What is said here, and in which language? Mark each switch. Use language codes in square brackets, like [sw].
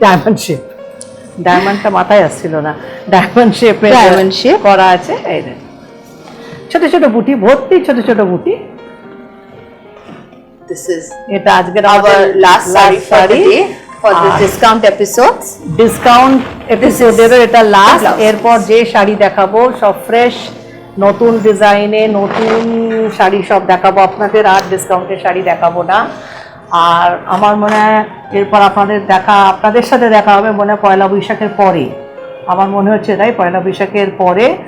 [bn] Diamond shape, ডায়মন্ডটা মাথায় আসছিল না, ডায়মন্ড শেপে [en] Diamond shape [bn] করা আছে। এই দেখুন ছোট ছোট বুটি, ভর্তি ছোট ছোট বুটি। [en] This is [bn] এটা আজকের [en] our last saree for the day for the [bn] আর [en] discount episodes. [bn] Discount এপিসোডেরও এটা লাস্ট। [en] blouse. [bn] এরপর যে শাড়ি দেখাবো সব ফ্রেশ, নতুন ডিজাইনে নতুন শাড়ি সব দেখাবো আপনাদের, আর ডিসকাউন্টের শাড়ি দেখাবো না। আর আমার মনে হয় এরপর আপনাদের সাথে দেখা হবে মনে হয় পয়লা বৈশাখের পরে, আমার মনে হচ্ছে তাই, পয়লা বৈশাখের পরে।